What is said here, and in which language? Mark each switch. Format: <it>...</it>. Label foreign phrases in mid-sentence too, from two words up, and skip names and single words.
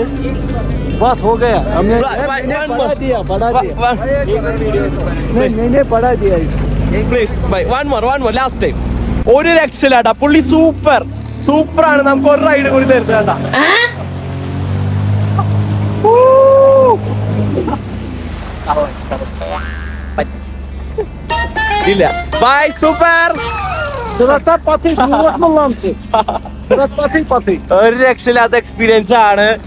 <hi>बस हो गया हमने बढ़ा दिया नहीं बढ़ा दिया</hi> <en>please bye one more last time</en> <ml>ഒരു രക്ഷയിലാട്ടാ പുള്ളി സൂപ്പറാണ് നമുക്ക് ഒരു റൈഡ് കൂടി തരുന്നേട്ടാ ഇല്ല ബൈ സൂപ്പർ ഒരു രക്ഷയില്ലാത്ത എക്സ്പീരിയൻസ് ആണ്.</ml>